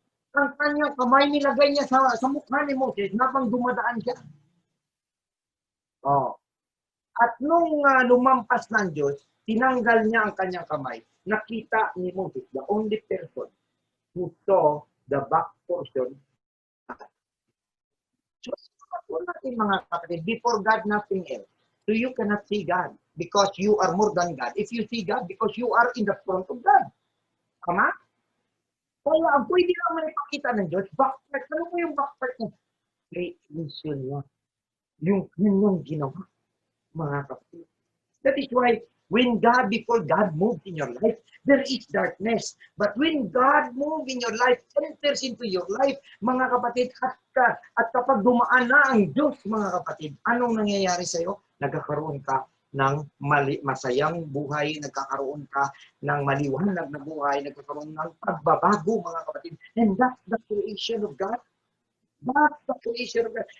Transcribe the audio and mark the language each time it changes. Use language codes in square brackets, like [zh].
[tl] Ang kanyang kamay nilagay niya sa mukha ni Moses habang dumadaan siya. At nung lumampas ng Diyos, tinanggal niya ang kanyang kamay. Nakita ni Moses, [en] the only person who saw the back portion. So, [tl] mga kapatid, [en] before God, nothing else. So you cannot see God because you are more than God. If you see God, because you are in the front of God. [tl] Ama? Kaya ang pwede lang maipakita ng Diyos, backpart. Ano po yung backpart niya? Creation niya. Yun yung ginawa, mga kapatid. [en] That is why, before God moves in your life, there is darkness. But when God moves in your life, [tl] enters into your life, mga kapatid, at kapag dumaan na ang Diyos, mga kapatid, anong nangyayari sa'yo? Nagkakaroon ka ng masayang buhay, nagkakaroon ka ng maliwanag na buhay, nagkakaroon ng pagbabago, mga kapatid. [en] And that's the creation of God. That's the creation of God.